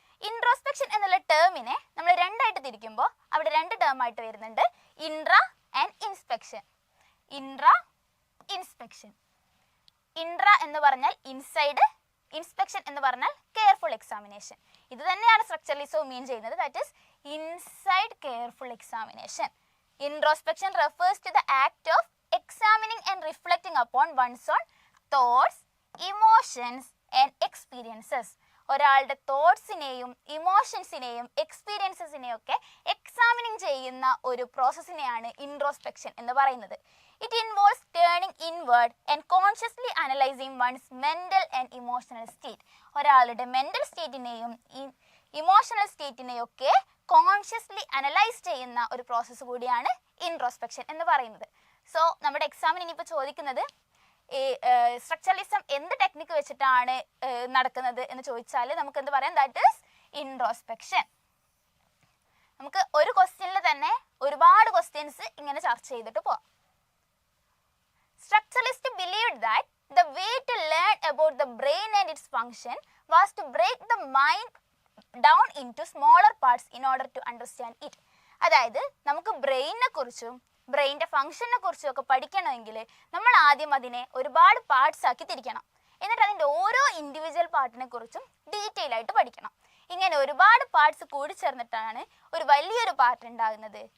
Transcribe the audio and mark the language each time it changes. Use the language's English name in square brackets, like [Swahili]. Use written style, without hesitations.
[Malayalam] Introspection എന്നുള്ള ടേമിനെ നമ്മൾ രണ്ടായിട്ട് തിരിക്കുമ്പോൾ അവിടെ രണ്ട് ടേം ആയിട്ട് വരുന്നുണ്ട്, intra and inspection. Intra, inspection. Intra എന്ന് പറഞ്ഞാൽ ഇൻസൈഡ്, ഇൻസ്പെക്ഷൻ എന്ന് പറഞ്ഞാൽ കെയർഫുൾ എക്സാമിനേഷൻ. ഇത് തന്നെയാണ് സ്ട്രക്ചറലിസവും മീൻ ചെയ്യുന്നത്, [English] That is inside careful examination. Introspection refers to the act of examining and reflecting upon one's own thoughts, emotions and experiences. [Malayalam] ഒരാളുടെ തോട്ട്സിനെയും ഇമോഷൻസിനെയും എക്സ്പീരിയൻസസിനെയും ഒക്കെ examining ചെയ്യുന്ന ഒരു പ്രോസസ്സിനെയാണ് ഇൻട്രോസ്പെക്ഷൻ എന്ന് പറയുന്നത്. [English] It involves turning inward and consciously analysing one's mental and emotional state. [Malayalam] ഒരാളുടെ mental സ്റ്റേറ്റിനെയും emotional സ്റ്റേറ്റിനെയും ഒക്കെ consciously analyse ചെയ്യുന്ന ഒരു പ്രോസസ്സ് കൂടിയാണ് ഇൻട്രോസ്പെക്ഷൻ എന്ന് പറയുന്നത്. സോ നമ്മുടെ എക്സാമിന് ഇനിയിപ്പോൾ ചോദിക്കുന്നത് ഈ സ്ട്രക്ചറലിസം എന്ത് ടെക്നിക്ക് വെച്ചിട്ടാണ് നടക്കുന്നത് എന്ന് ചോദിച്ചാൽ നമുക്ക് എന്ത് പറയാം, [English] That is introspection. [Malayalam] നമുക്ക് ഒരു ക്വസ്റ്റ്യനിൽ തന്നെ ഒരുപാട് ക്വസ്റ്റ്യൻസ് ഇങ്ങനെ ചർച്ച ചെയ്തിട്ട് പോവാം. [English] Structuralist believed that the way to learn about the brain and its function was to break the mind down into smaller parts in order to understand it. [Malayalam] അതായത് നമുക്ക് ബ്രെയിനെ കുറിച്ചും ബ്രെയിൻ്റെ ഫംഗ്ഷനെ കുറിച്ചും ഒക്കെ പഠിക്കണമെങ്കിൽ നമ്മൾ ആദ്യം അതിനെ ഒരുപാട് പാർട്സ് ആക്കി തിരിക്കണം. എന്നിട്ട് അതിൻ്റെ ഓരോ ഇൻഡിവിജ്വൽ പാർട്ടിനെ കുറിച്ചും ഡീറ്റെയിൽ ആയിട്ട് പഠിക്കണം. ഇങ്ങനെ ഒരുപാട് പാർട്സ് കൂടി ചേർന്നിട്ടാണ് ഒരു വലിയൊരു പാർട്ട് ഉണ്ടാകുന്നത്.